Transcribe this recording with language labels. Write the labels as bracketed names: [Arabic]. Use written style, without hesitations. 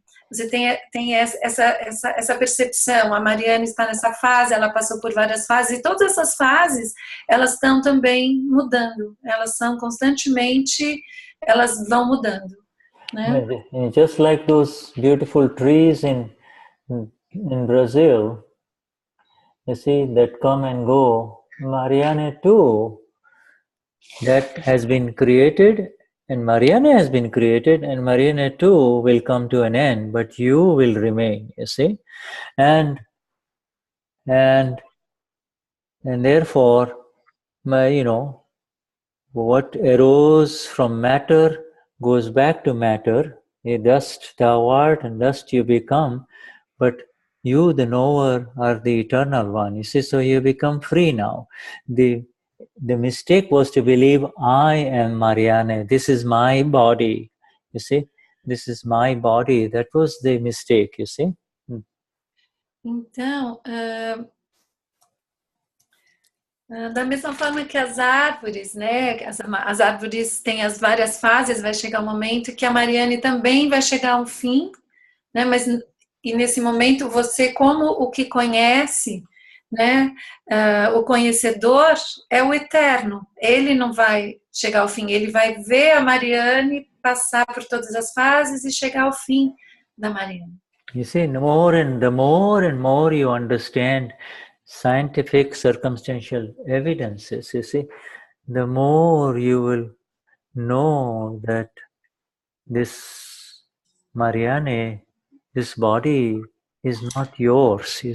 [Portuguese] você tem essa percepção. A Marianne está nessa fase, ela passou por várias fases, e todas essas fases, elas estão também mudando, elas são constantemente, elas vão mudando, né? [English] Just like those beautiful trees in Brazil, you see, that come and go, Marianne too, that has been created, and Marianne has been created, and Marianne too will come to an end, but you will remain, you see. And therefore, what arose from matter goes back to matter. Dust thou art, and dust you become, but you, the knower, are the eternal one. You see, so you become free now. The mistake was to believe I am Marianne. This is my body. You see, this is my body. That was the mistake, you see. [Portuguese] Então, Da mesma forma que as árvores, né? As árvores têm as várias fases, vai chegar um momento que a Mariane também vai chegar ao fim, né? Mas e nesse momento você, como o que conhece, né? O conhecedor é o eterno. Ele não vai chegar ao fim. Ele vai ver a Mariane passar por todas as fases e chegar ao fim da Mariane. [English] You see, the more and more you understand scientific circumstantial evidences, you see, the more you will know that this Marianne, this body is not yours.